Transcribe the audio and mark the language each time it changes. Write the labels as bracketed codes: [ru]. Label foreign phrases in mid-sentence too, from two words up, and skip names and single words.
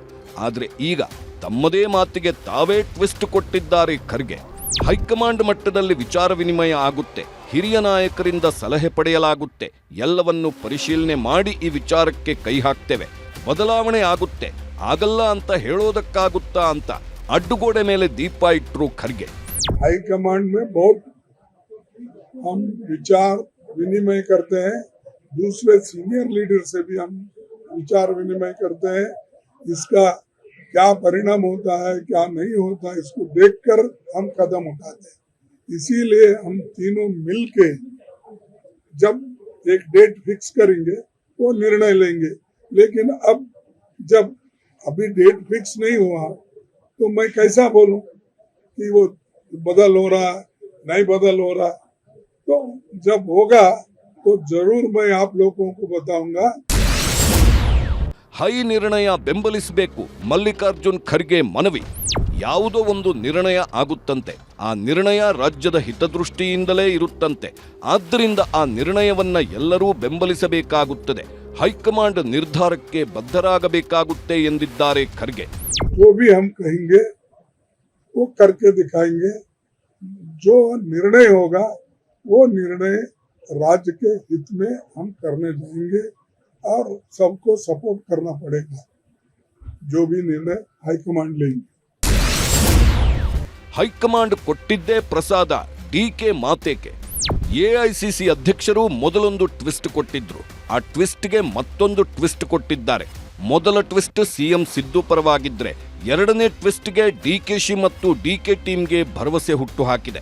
[kn] ಆದ್ರೆ ಈಗ ತಮ್ಮದೇ ಮಾತಿಗೆ ತಾವೇ ಟ್ವಿಸ್ಟ್ ಕೊಟ್ಟಿದ್ದಾರೆ ಖರ್ಗೆ. ಹೈಕಮಾಂಡ್ ಮಟ್ಟದಲ್ಲಿ ವಿಚಾರ ವಿನಿಮಯ ಆಗುತ್ತೆ, ಹಿರಿಯ ನಾಯಕರಿಂದ ಸಲಹೆ ಪಡೆಯಲಾಗುತ್ತೆ. ಎಲ್ಲವನ್ನು ಪರಿಶೀಲನೆ ಮಾಡಿ ಈ ವಿಚಾರಕ್ಕೆ ಕೈ ಹಾಕ್ತೇವೆ. ಬದಲಾವಣೆ ಆಗುತ್ತೆ, ಆಗಲ್ಲ ಅಂತ ಹೇಳೋದಕ್ಕಾಗುತ್ತಾ ಅಂತ ಅಡ್ಡುಗೋಡೆ ಮೇಲೆ ದೀಪ ಇಟ್ರು ಖರ್ಗೆ. [hi] हाईकमांड में बहुत हम विचार विनिमय करते हैं, दूसरे सीनियर लीडर से भी हम विचार विनिमय करते हैं. इसका क्या परिणाम होता है, क्या नहीं होता, इसको देखकर हम कदम उठाते हैं. इसीलिए हम तीनों मिलके जब एक डेट फिक्स करेंगे वो निर्णय लेंगे. लेकिन अब जब अभी डेट फिक्स नहीं हुआ तो मैं कैसा बोलूं कि वो बदल हो रहा नहीं बदल हो रहा. तो जब होगा तो जरूर मैं आप लोगों को बताऊंगा। [kn] ಹೈ ನಿರ್ಣಯ ಬೆಂಬಲಿಸಬೇಕು ಮಲ್ಲಿಕಾರ್ಜುನ್ ಖರ್ಗೆ ಮನವಿ. ಯಾವುದೋ ಒಂದು ನಿರ್ಣಯ ಆಗುತ್ತಂತೆ, ಆ ನಿರ್ಣಯ ರಾಜ್ಯದ ಹಿತದೃಷ್ಟಿಯಿಂದಲೇ ಇರುತ್ತಂತೆ. ಆದ್ದರಿಂದ ಆ ನಿರ್ಣಯವನ್ನ ಎಲ್ಲರೂ ಬೆಂಬಲಿಸಬೇಕಾಗುತ್ತದೆ. ಹೈಕಮಾಂಡ್ ನಿರ್ಧಾರಕ್ಕೆ ಬದ್ಧರಾಗಬೇಕಾಗುತ್ತೆ ಎಂದಿದ್ದಾರೆ ಖರ್ಗೆ. [hi] वो भी हम कहेंगे, वो करके दिखाएंगे। जो निर्णय होगा वो निर्णय राज्य के हित में हम करने जाएंगे और सबको सपोर्ट करना पड़ेगा। जो भी निर्णय हाईकमांड लेंगे। [kn] ಹೈಕಮಾಂಡ್ ಕೊಟ್ಟಿದ್ದೇ ಪ್ರಸಾದ, ಡಿಕೆ ಮಾತೇಕೆ? ಎಐಸಿಸಿ ಅಧ್ಯಕ್ಷರು ಮೊದಲೊಂದು ಟ್ವಿಸ್ಟ್ ಕೊಟ್ಟಿದ್ರು, ಆ ಟ್ವಿಸ್ಟ್ಗೆ ಮತ್ತೊಂದು ಟ್ವಿಸ್ಟ್ ಕೊಟ್ಟಿದ್ದಾರೆ. ಮೊದಲ ಟ್ವಿಸ್ಟ್ ಸಿಎಂ ಸಿದ್ದು ಪರವಾಗಿದ್ರೆ, ಎರಡನೇ ಟ್ವಿಸ್ಟ್ಗೆ ಡಿಕೆಶಿ ಮತ್ತು ಡಿಕೆ ಟೀಮ್ಗೆ ಭರವಸೆ ಹುಟ್ಟು ಹಾಕಿದೆ.